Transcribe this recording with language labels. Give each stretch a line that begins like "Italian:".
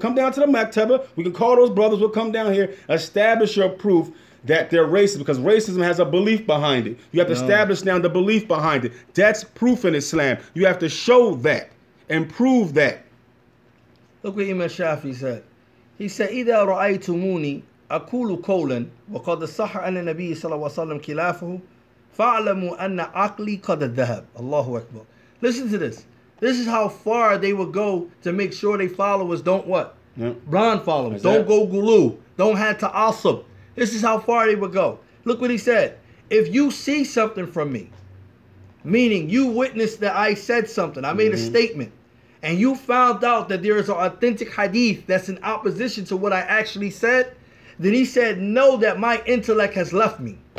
English: Come down to the Maktaba. We can call those brothers. We'll come down here. Establish your proof that they're racist, because racism has a belief behind it. You have to establish now the belief behind it. That's proof in Islam. You have to show that and prove that. Look what Imam Shafi said. He said,
Arabic: إِذَا رَأَيْتُمُونِي أقول قولا وقد صح أن النبي صلى الله عليه وسلم خلافه فاعلموا أن عقلي قد ذهب.
English: Allahu Akbar. Listen to this. This is how far they would go to make sure their followers don't what? Blind followers. Don't go gulu. don't have ta'assub. This is how far they would go. Look what he said. If you see something from me, meaning you witnessed that I said something, I made a statement, and you found out that there is an authentic hadith that's in opposition to what I actually said, then he said, know that my intellect has left me.